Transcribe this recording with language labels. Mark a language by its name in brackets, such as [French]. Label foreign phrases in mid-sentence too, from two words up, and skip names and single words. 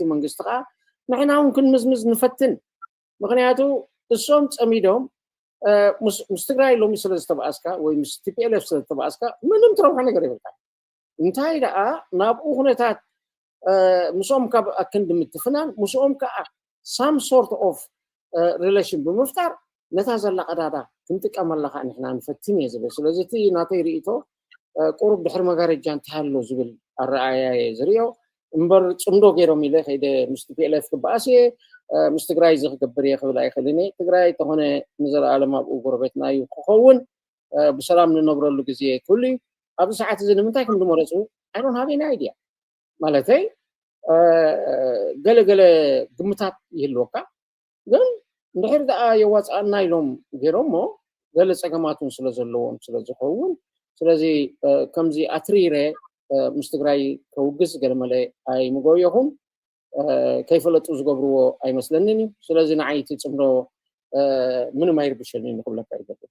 [Tigrinya] መንግስቲ ከዓ ንሕና እውን ክንምዝምዝ ንፈትን ምክንያቱ እሶም ፀሚዶም ምስ ትግራይ ሎሚ ስለ ዝተባእስካ ወይ ምስ TPLF ስለ ዝተባእስካ ምንም ትረብሖ ነገር የብልካ እንታይ ደኣ ናብኡ ኩነታት ምስኦም ካብ ኣክንዲ ምትፍናን ምስኦም ከዓ [English] some sort of relation [Tigrinya] ብምፍጣር ነታ ዘላ ቀዳዳ ክንጥቀመላ ከዓ ንሕና ንፈትን እየ ዝብል ስለዚ እቲ ናተይ ርእቶ ቁሩብ ድሕሪ መጋረጃ እንተሃሎ ዝብል ኣረኣያ ዝርዮ እምበር ፅምዶ ገይሮም ኢለ ከይደ ምስ TPLF ክበኣስ እየ ምስ ትግራይ ዝክገብር እየ ክብል ኣይክእልን እየ ትግራይ ተኾነ ንዘለኣለም ኣብኡ ጎረቤትና እዩ ክኸውን ብሰላም ንነብረሉ ግዜ ኩሉ እዩ ኣብዚ ሰዓት እዚ ንምንታይ ከም ዝመረፁ [English] I don't have any idea [Tigrinya] ማለተይ ገለገለ ግምታት ይህልወካ ግን እንድሕር ደኣ የዋፅኣና ኢሎም ገይሮሞ ገለ ፀገማቱን ስለ ዘለዎም ስለ ዝኸውን ስለዚ ከምዚ ኣትሪረ ምስ ትግራይ ከውግዝ ገለመለ ኣይምጎየኹም ከይፈለጡ ዝገብርዎ ኣይመስለንን እዩ ስለዚ ንዓይቲ ፅምዶ ምንም ኣይርብሸንን ንክብለካ ይገብር